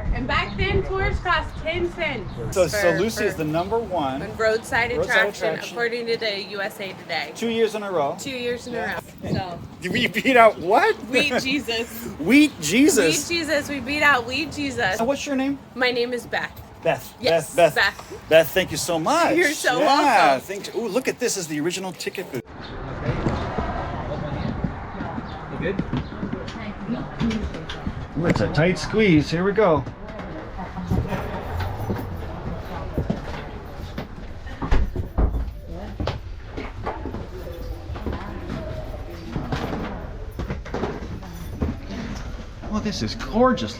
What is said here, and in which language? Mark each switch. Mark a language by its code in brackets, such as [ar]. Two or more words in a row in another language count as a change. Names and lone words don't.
[en] And back then, tours cost 10 cents. So Lucy is the #1 roadside attraction according to the USA Today. 2 years in a row. 2 years in a row. So. We beat out what? Wheat Jesus. Wheat Jesus. Wheat Jesus. We beat out Wheat Jesus. And what's your name? My name is Beth. Beth. Yes, Beth. Beth. Beth, thank you so much. You're so yeah, welcome. Thanks. Ooh, look at this. Is the original ticket booth. You good? Ooh, it's a tight squeeze. Here we go. Oh, this is gorgeous.